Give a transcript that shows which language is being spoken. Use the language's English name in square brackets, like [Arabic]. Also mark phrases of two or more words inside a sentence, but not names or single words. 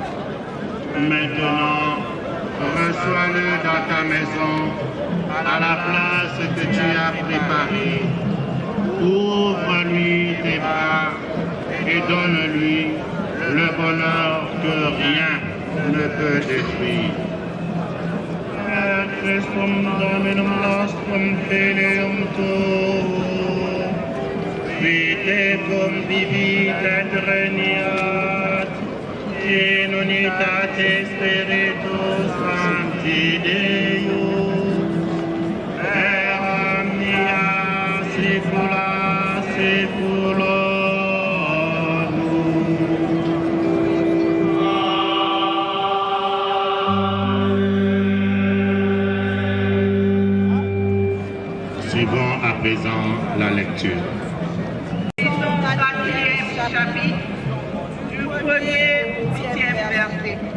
[French] Maintenant, reçois-le dans ta maison, à la place que tu as préparée. Ouvre-lui tes bras et donne-lui le bonheur que rien ne peut détruire. [Latin] Christum Dominum nostrum filium tuum, vite convivit et regnat, in unitate Spiritus Sancti Deus, et omnia saecula [French] c'est pour Suivons à présent la lecture. Chapitre du 1er au 8e verset.